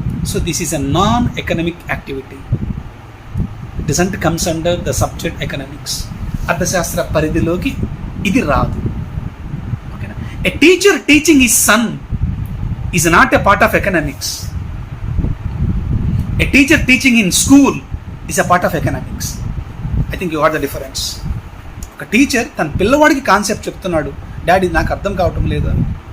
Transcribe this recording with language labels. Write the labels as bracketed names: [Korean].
[English] So this is a non economic activity. Doesn't comes under the subject economics. [Telugu] అర్థశాస్త్ర పరిధిలోకి ఇది రాదు. ఓకేనా? [English] A teacher teaching his son is not a part of economics. A teacher teaching in school is a part of economics. I think you got the difference. [Telugu] ఒక teacher తన పిల్లవాడికి concept చెప్తున్నాడు, daddy నాకు అర్థం కావటం లేదు అని.